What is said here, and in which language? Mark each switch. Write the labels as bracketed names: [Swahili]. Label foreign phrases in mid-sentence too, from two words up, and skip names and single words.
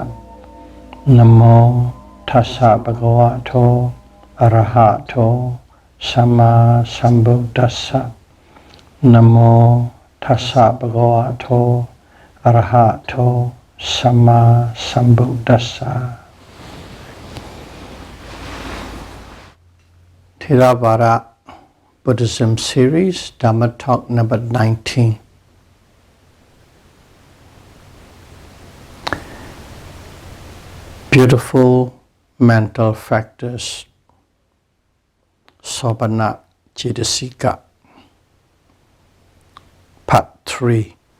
[Pali] Namo tassa bhagavato arahato samma sambuddhassa. Namo tassa bhagavato arahato samma sambuddhassa. [English] Theravada Buddhism series, Dhamma talk number 19. Beautiful mental factors, [Pali] Sobhana Cetasika, [English] part 3.